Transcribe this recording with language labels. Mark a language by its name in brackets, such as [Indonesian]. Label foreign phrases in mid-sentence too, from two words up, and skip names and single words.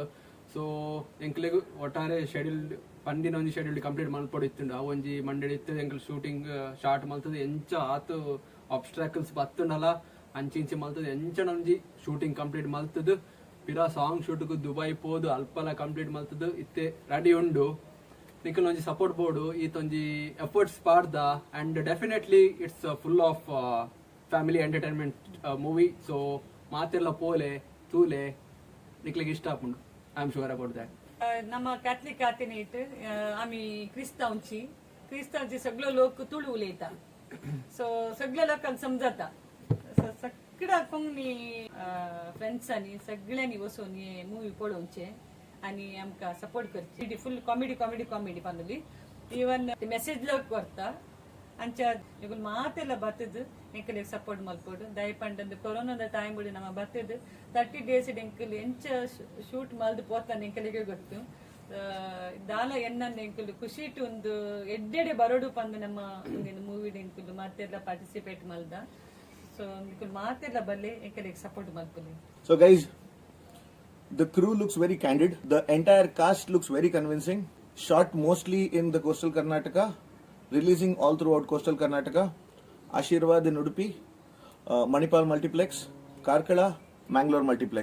[Tulu] ಸೊ ಎಂಕ್ಲೆಗ್ ಒಟ್ಟಾರೆ ಶೆಡ್ಯೂಲ್ ಪಂಡಿನ ಒಂಜಿ [English] schedule complete [Tulu] ಮಲ್ಪೊಡು ಇತ್ತುಂಡು ಅವು ಒಂಜಿ ಮಂಡೆ ಇತ್ತು ಎಂಕಲ್ [English] shooting start [Tulu] ಮಲ್ತದೆ ಎಂಚ ಆತು ಆಬ್ಸ್ಟ್ರಾಕಲ್ಸ್ ಬತ್ತುಂಡಲ್ಲ ಅಂಚಿಂಚಿ ಮಲ್ತದೆ ಎಂಚನ ಒಂಜಿ [English] shooting complete [Tulu] ಮಲ್ತದು ಪಿರಾ ಸಾಂಗ್ ಶೂಟ್ಗು ದುಬೈ ಪೋದು ಅಲ್ಪಲ ಕಂಪ್ಲೀಟ್ ಮಲ್ತದು ಇತ್ತೆ ರೆಡಿ ಉಂಡು ನಿಖಲ್ ಒಂಜಿ ಸಪೋರ್ಟ್ ಬೋರ್ಡು ಈತೊಂಜಿ ಎಫರ್ಟ್ಸ್ ಪಾಡ್ದ [English] and definitely it's full of family entertainment movie. [Tulu] ಸೊ ಮಾತೆಲ್ಲ ಪೋಲೆ ತೂಲೆ ನಿಕ್ಲಿಗೆ ಇಷ್ಟ ಆಪುಂಡು. [English] I am sure about that. [Konkani] ನಮ್ಮ कॅथलिक आतीनीट आम्ही क्रिस्तांवची सगळं लोक तुळू उलयता. सो सगळ्या लोकांना समजता. सगळ्या कोंगणी फ्रेंड्सांनी सगळ्यांनी वचून हे मूवी पळोवचे आणि आमकां सपोर्ट करची. फुल कॉमेडी कॉमेडी कॉमेडी पानली इवन मेसेज लोक करता [Tulu] ಅಂಚ ಇವಾಗ ಮಾತೆಲ್ಲ ಬತ್ತದು ಎಂಕಲ್ ಸಪೋರ್ಟ್ ಮಲ್ಪೋಡು ದಯಪಂಡ ಕೊರೋನಾದ ಟೈಮ್ ಬಿಡಿ ನಮ್ಮ ಬತ್ತದು 30 days ಎಂಕಲ್ ಎಂಚ ಶೂಟ್ ಮಲ್ದು ಪೋತಾನೆ ಎಂಕಲಿಗೆ ಗೊತ್ತು. ದಾಲ ಎನ್ನ ಎಂಕಲ್ ಖುಷಿ ಒಂದು ಎಡ್ಡೆಡೆ ಬರೋಡು ಪಂದು ನಮ್ಮ ಮೂವಿ ಎಂಕಲ್ ಮಾತೆಲ್ಲ ಪಾರ್ಟಿಸಿಪೇಟ್ ಮಲ್ದ. ಸೊ ಎಂಕಲ್ ಮಾತೆಲ್ಲ ಬಲ್ಲೆ ಎಂಕಲಿಗೆ ಸಪೋರ್ಟ್ ಮಲ್ಪಲಿ. [English] So guys, the crew looks very candid. The entire cast looks very convincing. Shot mostly in the coastal Karnataka. Releasing all throughout coastal Karnataka, Ashirwad in Udupi, Manipal Multiplex, Karkala, Mangalore Multiplex.